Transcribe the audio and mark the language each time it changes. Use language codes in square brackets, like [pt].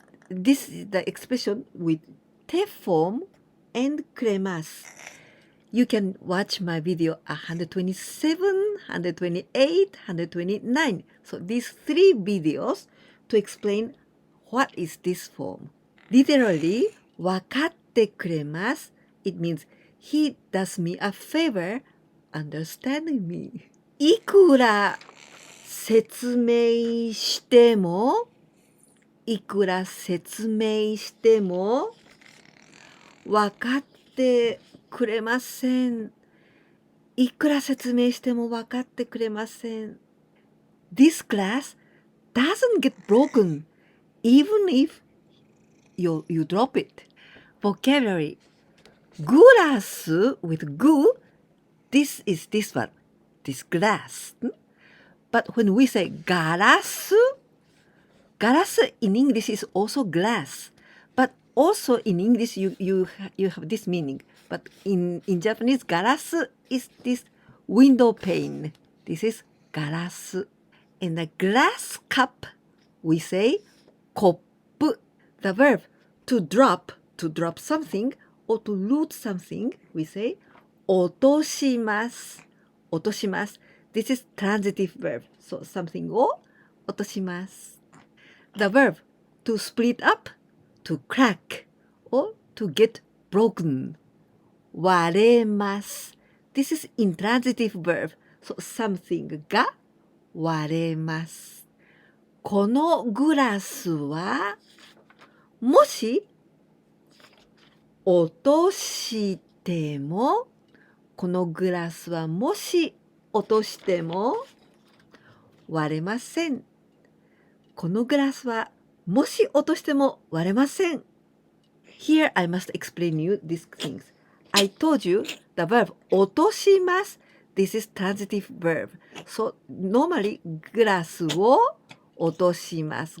[en] This is the expression with te form and くれます。 You can watch my video 127, 128, 129. So these 3 videos to explain what is this form. Literally, [ja] わかってくれます。 [en] It means he does me a favor understanding me. [ja] いくら説明しても、いくら説明しても、わかってくれません。いくら説明しても分かってくれません。 [en] This glass doesn't get broken even if you drop it. Vocabulary. Glass with gu, this is this one, this glass. But when we say garas, garas in English is also glass. But also in English you have this meaning. But in Japanese, garas is this window pane. This is garas. In the glass cup, we say コップ. The verb to drop something or to lose something, we say 落とします。落とします。This is transitive verb. So something を落とします。 The verb to split up, to crack, or to get broken. 割れます。This is intransitive verb. So something が割れます。 [ja] このグラスはもし落としても、このグラスはもし落としても割れません。このグラスはもし落としても割れません。 [en] Here I must explain you these things. I told you the verb 落とします。 This is transitive verb. So normally [ja] グラスを落とします。